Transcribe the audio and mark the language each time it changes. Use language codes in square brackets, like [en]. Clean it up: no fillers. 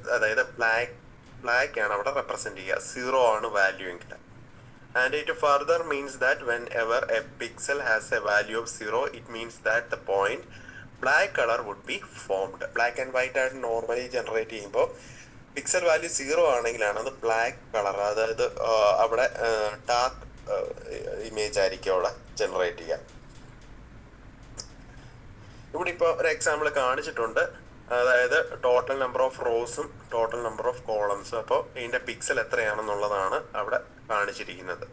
[ml] അതായത് black ആണ് അവിടെ റെപ്രസെന്റ് ചെയ്യുക. 0 ആണ് വാല്യൂ എങ്കിൽ. [en] And it further means that whenever a pixel has a value of 0, it means that the point black color would be formed. [ml] Black and white ആയിട്ട് normally generate ചെയ്യുമ്പോൾ pixel value 0 ആണെങ്കിലാണ് അത് black colour, അതായത് അവിടെ dark image ആയിരിക്കും അവിടെ generate ചെയ്യുക. ഇവിടെ ഇപ്പോൾ ഒരു എക്സാമ്പിൾ കാണിച്ചിട്ടുണ്ട്, അതായത് ടോട്ടൽ നമ്പർ ഓഫ് റോസും ടോട്ടൽ നമ്പർ ഓഫ് കോളംസും. അപ്പോൾ ഇതിന്റെ പിക്സൽ എത്രയാണെന്നുള്ളതാണ് അവിടെ കാണിച്ചിട്ടുള്ളത്. കാണിച്ചിരിക്കുന്നത്.